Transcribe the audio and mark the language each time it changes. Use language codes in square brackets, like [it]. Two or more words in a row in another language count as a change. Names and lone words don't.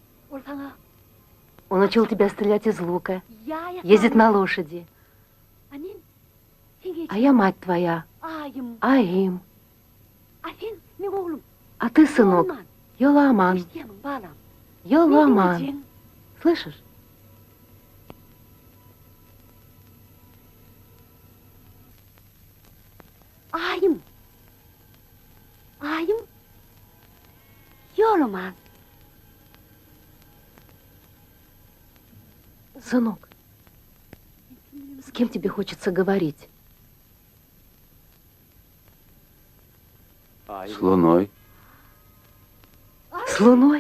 [ru] Он учил тебя стрелять из лука, ездить на лошади. А я мать твоя, Аим. А ты, сынок, Йоламан. Йоламан. Слышишь? Ayım. Ayım. Yolaman. Сынок, с кем тебе хочется говорить? С Луной. С Луной?